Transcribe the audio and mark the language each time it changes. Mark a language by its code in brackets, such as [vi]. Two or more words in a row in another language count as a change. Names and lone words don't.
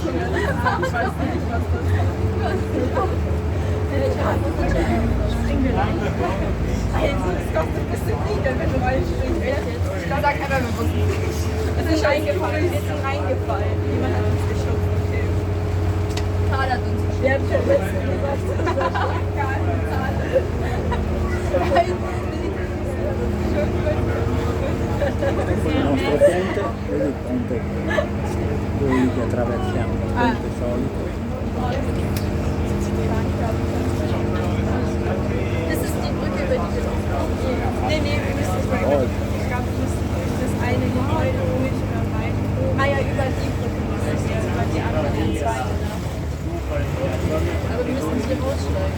[de] Ich weiß nicht, was das ist. Es kostet ein bisschen Lieder, wenn du reinspringst. Ich sag einfach, wir wussten es nicht. Es ist eingefallen. Wir sind reingefallen. Jemand hat uns geschubst. Okay. Karl hat uns geschubst. Wir haben schon letztens gesagt, Karl und Karl. [it] Il nostro ponte è il ponte quelli che attraversiamo, il ponte solito. [de] Das ist die Brücke, über die wir uns gehen. Nee, wir müssen nicht mal über die Brücke. Ich glaube, wir müssen durch das eine Gebäude durch oder rein. Ah ja, über die Brücke müssen wir jetzt, über die andere, die zweite. Aber wir müssen hier raussteigen.